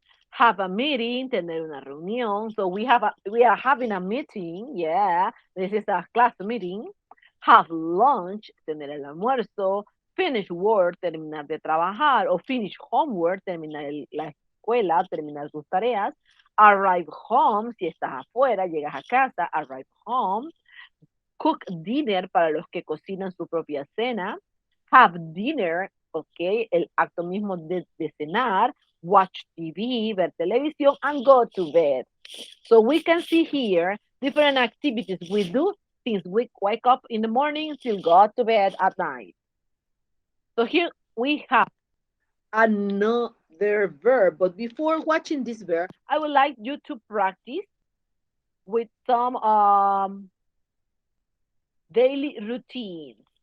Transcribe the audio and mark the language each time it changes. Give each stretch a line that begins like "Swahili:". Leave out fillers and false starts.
English: Have a meeting,
Spanish: tener una reunión.
English: So we are having a meeting, yeah. This is a class meeting. Have lunch,
Spanish: tener el almuerzo.
English: Finish work,
Spanish: terminar de trabajar. O
English: finish homework,
Spanish: terminar la escuela, terminar tus tareas.
English: Arrive home,
Spanish: si estás afuera, llegas a casa,
English: arrive home. Cook dinner
Spanish: para los que cocinan su propia cena.
English: Have dinner,
Spanish: ok, el acto mismo de cenar.
English: Watch TV,
Spanish: ver televisión,
English: and go to bed. So we can see here different activities we do since we wake up in the morning till go to bed at night. So here we have another verb, but before watching this verb, I would like you to practice with some daily routines.